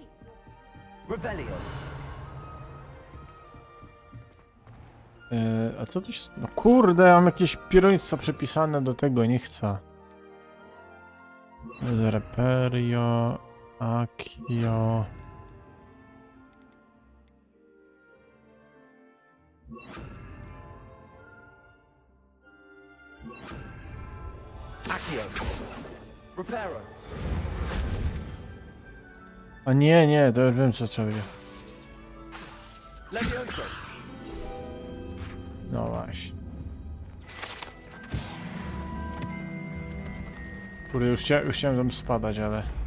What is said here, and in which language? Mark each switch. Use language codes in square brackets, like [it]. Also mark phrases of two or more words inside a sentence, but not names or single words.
[pl] Revelio. A co to się... No kurde, mam jakieś pieroństwo przepisane do tego, nie chcę. Reperio... Akio... Accio. Reparo. A nie, to już wiem co trzeba będzie. Levioso. No właśnie. Kurde, już chciałem tam spadać, ale...